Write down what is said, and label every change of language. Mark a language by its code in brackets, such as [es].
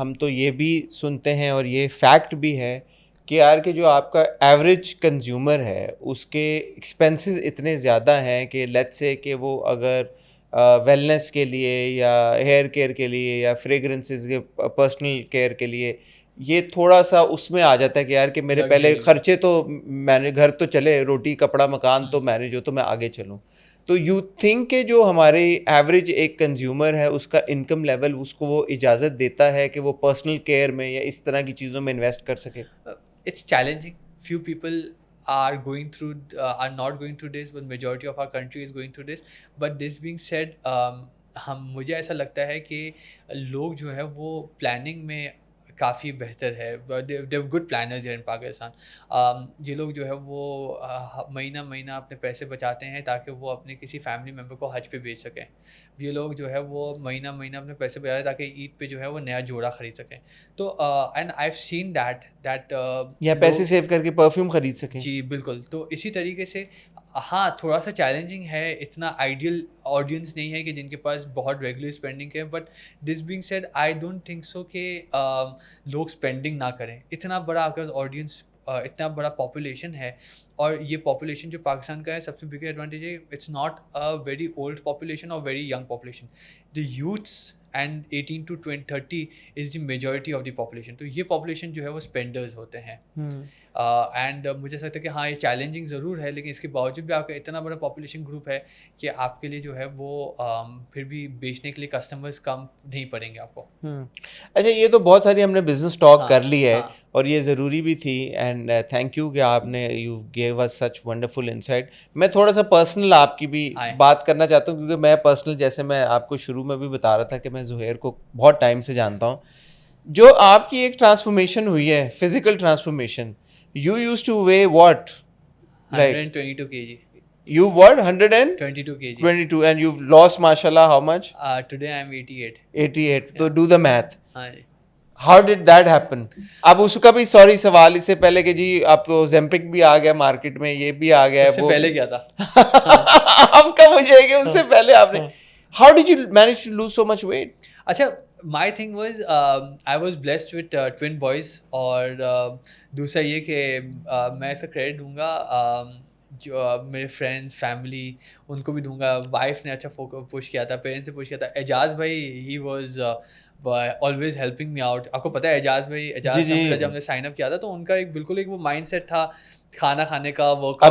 [ur] ہم تو یہ بھی سنتے ہیں اور یہ فیکٹ بھی ہے کہ یار کہ جو آپ کا ایوریج کنزیومر ہے اس کے ایکسپینسز اتنے زیادہ ہیں کہ لیٹس سے کہ وہ اگر ویلنس کے لیے یا ہیئر کیئر کے لیے یا فریگرنسز کے پرسنل کیئر کے لیے یہ تھوڑا سا اس میں آ جاتا ہے کہ یار کہ میرے پہلے خرچے تو مینیج, گھر تو چلے, روٹی کپڑا مکان تو مینیج ہو تو میں آگے چلوں. تو یو تھنک کہ جو ہمارے ایوریج ایک کنزیومر ہے اس کا انکم لیول اس کو وہ اجازت دیتا ہے کہ وہ پرسنل کیئر میں یا اس طرح کی چیزوں میں انویسٹ کر سکے؟ [en] It's challenging. Few people are not going through this, but majority of our country is going through this. But this being said, [ur] مجھے ایسا لگتا ہے کہ لوگ جو ہے وہ پلاننگ میں کافی بہتر ہے. گڈ پلانرز ہیں ان پاکستان. یہ لوگ جو ہے وہ مہینہ مہینہ اپنے پیسے بچاتے ہیں تاکہ وہ اپنے کسی فیملی ممبر کو حج پہ بھیج سکیں. یہ لوگ جو ہے وہ مہینہ مہینہ اپنے پیسے بچاتے ہیں تاکہ عید پہ جو ہے وہ نیا جوڑا خرید سکیں. [en] تو and I have seen that [ur] یا پیسے سیو کر کے پرفیوم خرید سکیں. جی بالکل. تو اسی طریقے سے ہاں تھوڑا سا چیلنجنگ ہے, اتنا آئیڈیل آڈینس نہیں ہے کہ جن کے پاس بہت ریگولر اسپینڈنگ ہے. [en] but this being said I don't think so [ur] کہ لوگ اسپینڈنگ نہ کریں. اتنا بڑا آپ کا آڈینس, اتنا بڑا پاپولیشن ہے, اور یہ پاپولیشن جو پاکستان کا ہے سب سے بگ ایڈوانٹیج ہے [en] It's not a very old population اور very young population. The youths and 18 to 30 is the majority of the population. [ur] تو یہ پاپولیشن جو ہے وہ اسپینڈرز ہوتے ہیں. اینڈ مجھے ایسا لگتا ہے کہ ہاں یہ چیلنجنگ ضرور ہے, لیکن اس کے باوجود بھی آپ کا اتنا بڑا پاپولیشن گروپ ہے کہ آپ کے لیے جو ہے وہ پھر بھی بیچنے کے لیے کسٹمرز کم نہیں پڑیں گے آپ کو. اچھا, یہ تو بہت ساری ہم نے بزنس ٹاک کر لی ہے اور یہ ضروری بھی تھی. [en] and thank you [ur] کہ آپ نے [en] You gave us such wonderful insight. [ur] میں تھوڑا سا پرسنل آپ کی بھی بات کرنا چاہتا ہوں, کیونکہ میں پرسنل, جیسے میں آپ کو شروع میں بھی بتا رہا تھا کہ میں زہیر کو بہت ٹائم سے جانتا ہوں. جو آپ کی ایک ٹرانسفارمیشن ہوئی ہے, physical transformation, [en] you used to weigh what? 122 kg. You what? 122 kg. 22, and you've lost, mashallah, how much? Today I'm 88. 88. So do the math. [ur] ہاں. [en] How did that happen? [ur] اب اس کا بھی سوری سوال اس سے پہلے کہ جی آپ کو زیمپک بھی آ گیا مارکیٹ میں, یہ بھی آ گیا, اس سے پہلے کیا تھا آپ کا مجھے کہ اس سے پہلے آپ نے [en] how did you manage to lose so much weight? [ur] اچھا, [en] my thing was I was blessed with twin boys. [ur] اور دوسرا یہ کہ میں اس کا کریڈٹ دوں گا جو میرے فرینڈس فیملی ان کو بھی دوں گا. وائف نے اچھا پوش کیا تھا, پیرنٹس نے پوش کیا تھا. اعجاز بھائی he was always helping me out. آپ کو پتہ ہے اعجاز بھائی, جب ہم نے سائن اپ کیا تھا تو ان کا ایک بالکل ایک وہ مائنڈ سیٹ تھا کھانا کھانے کا, ورک آؤٹ